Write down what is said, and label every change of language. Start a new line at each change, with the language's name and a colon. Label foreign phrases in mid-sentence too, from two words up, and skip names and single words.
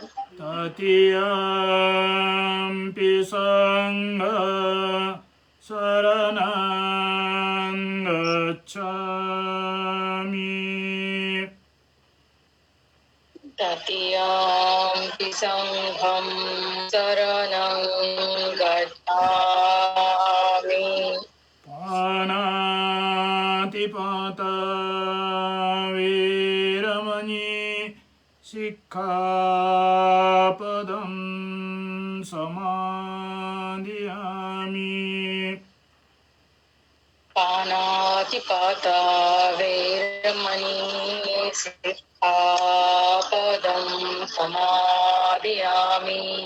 Pali: तृतीयम्पि संघं शरणं गच्छामि। तृतीयम्पि संघं शरणं गच्छामि। पानातिपाता वीरमणि सिक्खापदं समादियामि। पानातिपाता वैरमणि सिक्खापदं समादियामि।